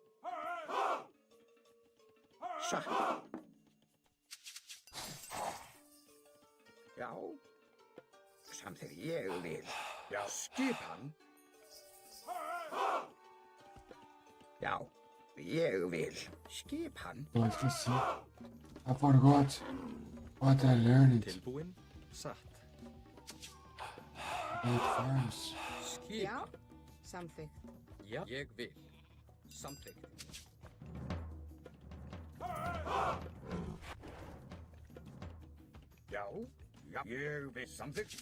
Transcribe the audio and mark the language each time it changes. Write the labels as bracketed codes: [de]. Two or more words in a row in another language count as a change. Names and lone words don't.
[is] Satt. Já. Samþykkt ég vil. Já, skipan. Já, ég vil. Skipan. [en] Let's see. I forgot what I learned. [is] Tilbúin. Satt. [en] Eight farms. [is] Skip. Já, samþykkt. Já, ég vil. Samþykkt. Já, ég vil samþykkt.